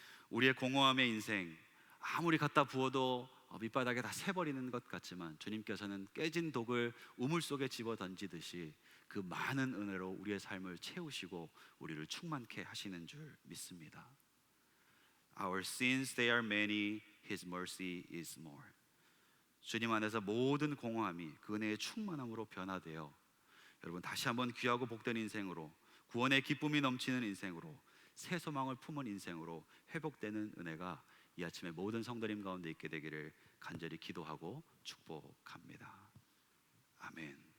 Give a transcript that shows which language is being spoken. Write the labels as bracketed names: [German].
[Korean] 우리의 공허함의 인생, 아무리 갖다 부어도 밑바닥에 다 새버리는 것 같지만 주님께서는 깨진 독을 우물 속에 집어 던지듯이 그 많은 은혜로 우리의 삶을 채우시고 우리를 충만케 하시는 줄 믿습니다. [English] Our sins they are many, His mercy is more. [Korean] 주님 안에서 모든 공허함이 그 은혜의 충만함으로 변화되어 여러분 다시 한번 귀하고 복된 인생으로, 구원의 기쁨이 넘치는 인생으로, 새 소망을 품은 인생으로 회복되는 은혜가 이 아침에 모든 성도님 가운데 있게 되기를 간절히 기도하고 축복합니다. 아멘.